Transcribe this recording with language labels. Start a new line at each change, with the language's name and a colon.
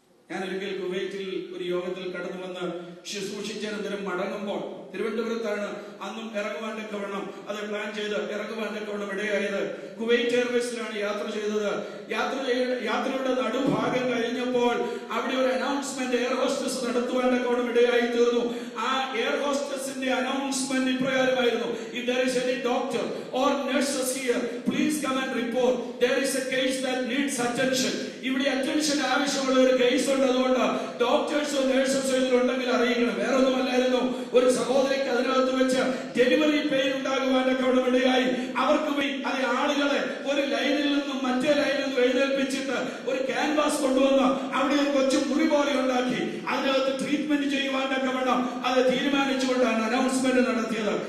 Malayalam: ഞാൻ ഒരിക്കൽ കുവൈറ്റിൽ ഒരു യോഗത്തിൽ കടന്നു വന്ന് ശുശ്രൂഷിച്ചതിനന്തരം മടങ്ങുമ്പോൾ, തിരുവനന്തപുരത്താണ് അന്നും ഇറങ്ങുവാനൊക്കെ വേണം അത് പ്ലാൻ ചെയ്ത് ഇറങ്ങുവാനൊക്കെ വേണം ഇടയായത്. കുവൈറ്റ് എയർവേസിലാണ് യാത്ര ചെയ്തത്. യാത്രയുടെ നടുഭാഗം കഴിഞ്ഞപ്പോൾ അവിടെ ഒരു അനൗൺസ്മെന്റ് എയർ ഹോസ്റ്റസ് നടത്തുവാനൊക്കെ വേണം ഇടയായി തീർന്നു. ആ air ഹോസ്റ്റസിന്റെ announcement ഇപ്രകാരമായിരുന്നു:
English: if there is any doctor or nurses here, please come and report. There is a case that needs attention.
Malayalam: ഇവിടെ അറ്റൻഷൻ ആവശ്യമുള്ള ഒരു കേസ് ഉണ്ട്. അതുകൊണ്ട് ഡോക്ടേഴ്സോ നഴ്സസോ ഇതിലുണ്ടെങ്കിൽ അറിയിക്കണം. വേറെ ഒന്നുമല്ലായിരുന്നു, ഒരു സഹോദരിക്ക് അതിനകത്ത് വെച്ച് ഡെലിവറി പെയിൻ ഉണ്ടാകുവാനൊക്കെ ഇടയായി. അവർക്ക് അത് ആളുകളെ ഒരു ലൈനിൽ നിന്നും മറ്റേ ലൈനിൽ നിന്നും എഴുന്നേൽപ്പിച്ചിട്ട് ഒരു ക്യാൻവാസ് കൊണ്ടുവന്ന് അവിടെ ഒരു കൊച്ചു മുറി പോലെ ഉണ്ടാക്കി അതിനകത്ത് ട്രീറ്റ്മെന്റ് ചെയ്യുവാനൊക്കെ വേണം അത് തീരുമാനിച്ചുകൊണ്ടാണ് അനൗൺസ്മെന്റ് നടത്തിയത്.